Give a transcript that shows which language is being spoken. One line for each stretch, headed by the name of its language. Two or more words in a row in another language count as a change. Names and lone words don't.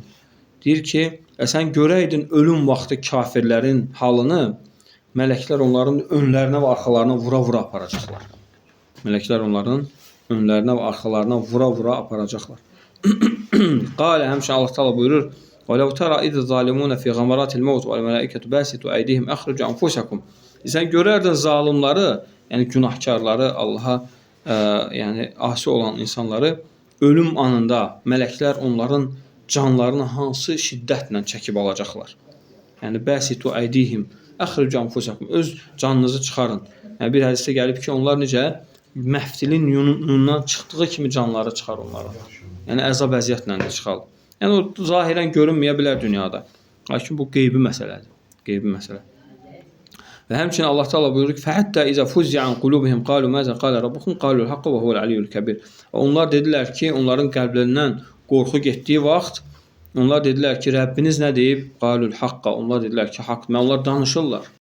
Azerbaijani: Deyir ki, sən görəydin ölüm vaxtı kafirlərin halını, mələklər onların önlərinə və arxalarına vura-vura aparacaqlar. Mələklər onların önlərinə və arxalarına vura-vura aparacaqlar. Qalə, həmçinin Allah Taala buyurur:
Arabic: "وَلَوْ تَرَى إِذِ الظَّالِمُونَ فِي غَمَرَاتِ الْمَوْتِ وَالْمَلَائِكَةُ بَاسِطُوا أَيْدِيهِمْ أَخْرِجُوا أَنفُسَكُمْ."
Azerbaijani: Sən görərdin zalimları, yəni günahkarları, Allaha yəni asi olan insanları ölüm anında mələklər onların canlarını hansı şiddətlə çəkib alacaqlar. Yəni
Arabic: باسطوا أيديهم أخرجوا أنفسكم,
Azerbaijani: öz canınızı çıxarın. Yəni bir hədisdə gəlib ki, onlar necə məftilin yunundan çıxdığı kimi canları çıxar onlara. Yəni əzab əziyyətlə də çıxar. Yəni o zahirən görünməyə bilər dünyada. Lakin bu qeybi məsələdir. Qeybi məsələ. Və həmçinin Allah Taala buyurur ki:
Arabic: "فحتى إذا فزع عن قلوبهم قالوا ماذا قال ربكم قالوا الحق وهو العلي الكبير."
Azerbaijani: Onlar dedilər ki, onların qəlblərindən qorxu getdiyi vaxt onlar dedilər ki, Rəbbiniz nə deyib?
Arabic: قالوا الحق.
Azerbaijani: Onlar dedilər ki, haqq. Onlar danışırlar.